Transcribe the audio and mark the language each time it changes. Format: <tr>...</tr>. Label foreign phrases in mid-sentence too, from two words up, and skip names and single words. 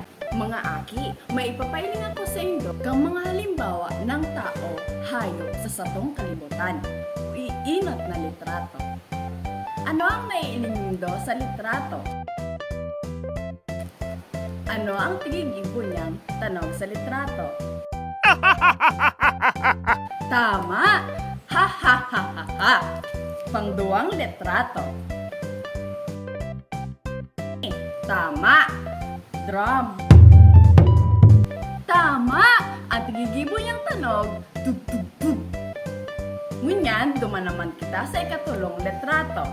<bik>Mga aki, may ipapailing ako sa indo kang mga halimbawa ng tao, hayop sa satong kalibutan. Iinot na litrato. Ano ang naiiling nindo sa litrato? Ano ang tigigibo niyang tanong sa litrato? Tama! Ha ha ha ha ha! Pangduwang litrato. Tama! Drum. Tama! Ang tigigibo niyang tanog, tug tug tug. Ngunyan, duman naman kita sa ikatulong litrato.</bik>